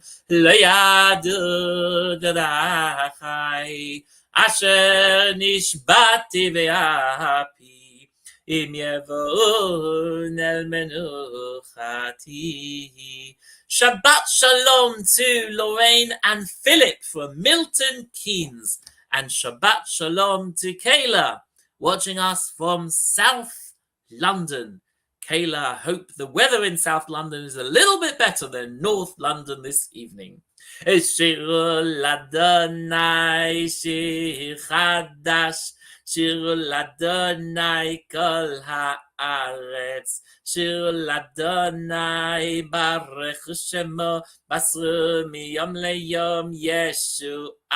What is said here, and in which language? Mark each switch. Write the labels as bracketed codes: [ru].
[he] לא ידעו דרכי אשר נשבעתי ואפי אם יבואון אל מנוחתי. [en] Shabbat Shalom to Lorraine and Philip from Milton Keynes, and Shabbat Shalom to Kayla watching us from South London. Kayla, I hope the weather in South London is a little bit better than North London this evening. [he] שירו לאדוני שיר חדש, שירו לאדוני כל הארץ. שיר לאדוני ברך שמו, מסרו מיום ליום ישועתו.